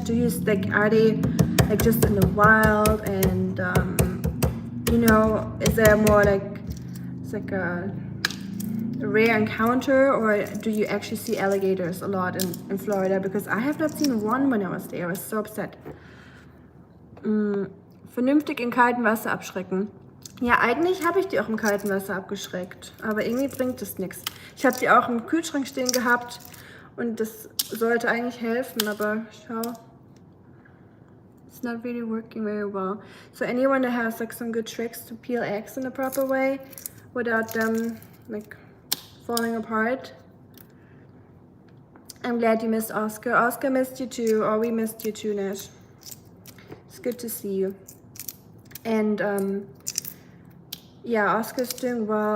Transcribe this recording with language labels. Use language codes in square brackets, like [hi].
[en] Do you like, are they like just in the wild, and you know, is there more like it's like a rare encounter, or do you actually see alligators a lot in Florida? Because I have not seen one when I was there. I was so upset. [de] Vernünftig in kaltem Wasser abschrecken. Ja, eigentlich habe ich die auch im kalten Wasser abgeschreckt, aber irgendwie bringt das nichts. Ich habe die auch im Kühlschrank stehen gehabt und das sollte eigentlich helfen, aber schau, [en] it's not really working very well. So anyone that has like some good tricks to peel eggs in a proper way without them like falling apart. I'm glad you missed Oscar. Oscar missed you too, or we missed you too, Nash. It's good to see you. And yeah, Oscar's doing well.